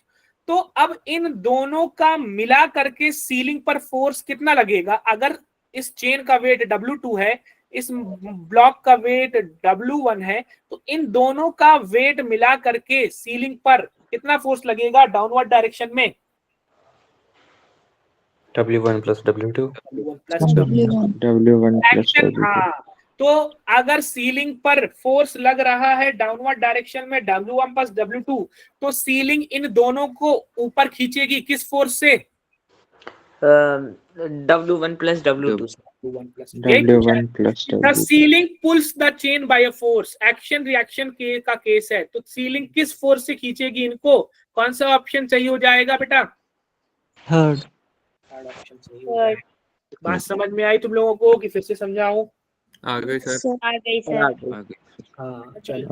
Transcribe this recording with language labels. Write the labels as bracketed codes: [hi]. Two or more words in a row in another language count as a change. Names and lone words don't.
[hi] तो अब इन दोनों का मिला करके सीलिंग पर फोर्स कितना लगेगा, अगर इस चेन का वेट W2 है, इस ब्लॉक का वेट W1 है, तो इन दोनों का वेट मिला करके सीलिंग पर कितना फोर्स लगेगा [en] downward direction [hi] में, [en] W1 plus W2 W1 plus W1 W1 plus [hi] एक्शन। [en] W2 [hi] हाँ, तो अगर सीलिंग पर फोर्स लग रहा है [en] downward direction [hi] में [en] W1 plus W2, [hi] तो सीलिंग इन दोनों को ऊपर खींचेगी किस फोर्स से? [en] W1 plus W2 sir. W1 plus [hi] यही पूछा है। [en] W1 plus The W2 ceiling pulls the chain by a force. action reaction [hi] के का केस है, तो सीलिंग किस फोर्स से खींचेगी इनको? कौन सा ऑप्शन सही हो जाएगा बेटा? [en] Third. third option [hi] सही हो जाएगा। बात समझ में आई तुम लोगों को कि फिर से समझाऊं? आ गए सर सर आ गई सर। आ गए हाँ चलो,